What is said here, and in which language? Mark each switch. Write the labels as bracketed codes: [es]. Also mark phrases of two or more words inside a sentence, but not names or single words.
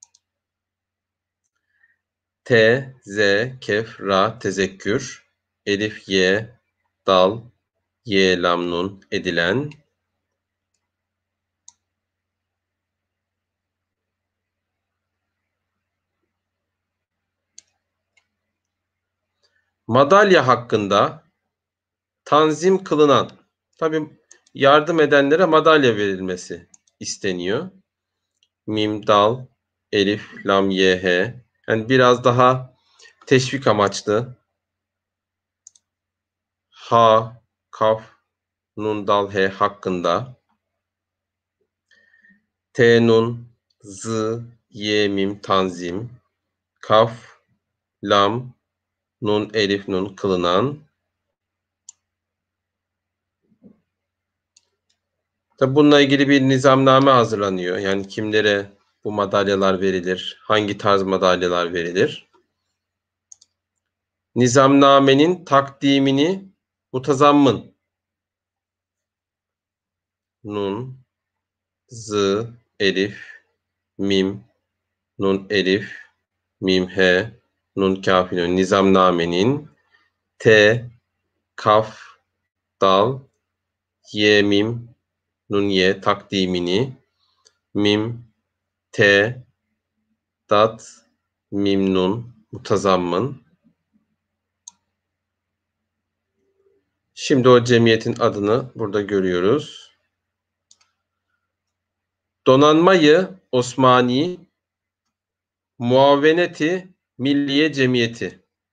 [tr] T, Z, kef, ra, tezekkür, elif, y, dal, y, lam, nun edilen madalya hakkında tanzim kılınan, tabii yardım edenlere madalya verilmesi isteniyor. Mim, dal, elif, lam, ye, he. Yani biraz daha teşvik amaçlı. Ha, kaf, nun, dal, he hakkında. T, nun, z, ye, mim, tanzim. Kaf, lam, nun, elif, nun kılınan. Tabi bununla ilgili bir nizamname hazırlanıyor. Yani kimlere bu madalyalar verilir, hangi tarz madalyalar verilir. Nizamnamenin takdimini mutazammın nun, z, elif, mim, nun, elif, mim, he, nun, kaf, nun. Nizamnamenin t, kaf, dal, ye, mim, nun, ye takdimini mim, t, dat, mim, nun Mutazammın. Şimdi o cemiyetin adını burada görüyoruz. Donanmayı Osmani Muaveneti Milliye Cemiyeti.